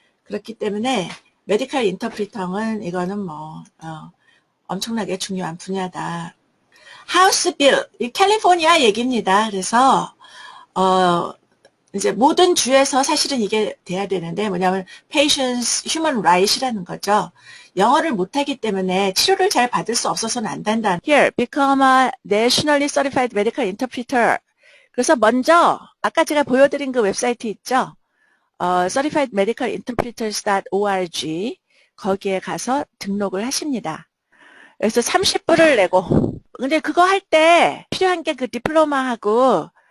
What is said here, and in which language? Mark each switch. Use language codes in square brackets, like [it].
[ko] 그렇기 때문에 메디컬 인터프리터는 이거는 뭐 엄청나게 중요한 분야다. 하우스 빌, 이 캘리포니아 얘기입니다. 그래서 이제 모든 주에서 사실은 이게 돼야 되는데 뭐냐면 [en] patients human right [ko] 이라는 거죠. 영어를 못하기 때문에 치료를 잘 받을 수 없어서는 안 된다. [en] Here, become a nationally certified medical interpreter. [ko] 그래서 먼저 아까 제가 보여드린 그 웹사이트 있죠? certifiedmedicalinterpreters.org 거기에 가서 등록을 하십니다. 그래서 30불을 내고 근데 그거 할 때 필요한 게 그 디플로마하고